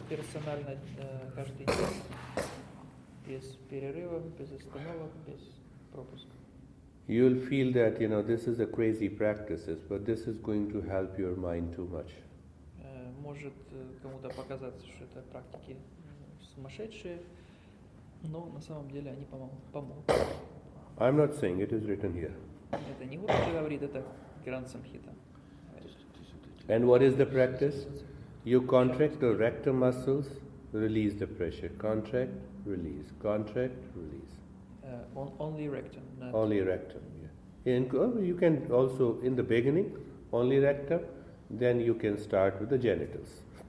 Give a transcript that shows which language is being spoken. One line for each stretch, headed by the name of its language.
Russian: Персонально каждый день, без перерывов, без остановок, без пропусков.
English: You'll feel that, this is a crazy practices, but this is going to help your mind too much.
Russian: Может кому-то показаться, что это практики сумасшедшие, но на самом деле они помогут.
English: I'm not saying it is written here.
Russian: Это не Гуру говорит, это Гранд Самхита.
English: And what is the practice? You contract the rectum muscles, release the pressure. Contract, release. Contract, release. Only rectum. Not Only rectum. Yeah. And you can also, in the beginning, only rectum, then you can start with the genitals.